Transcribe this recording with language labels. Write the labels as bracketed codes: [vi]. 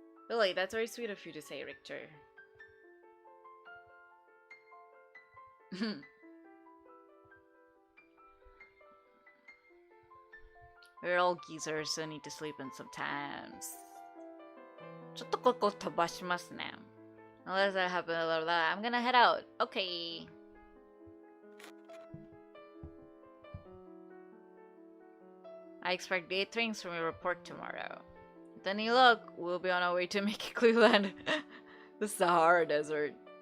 [en] Really, that's very sweet of you to say, Richter. We're all geezers, so need to sleep in sometimes. [ja] ちょっとここ飛ばしますね. [en] Unless that happens, I'm gonna head out. Okay. I expect great things from your report tomorrow. With any luck, we'll be on our way to making Cleveland the Sahara Desert.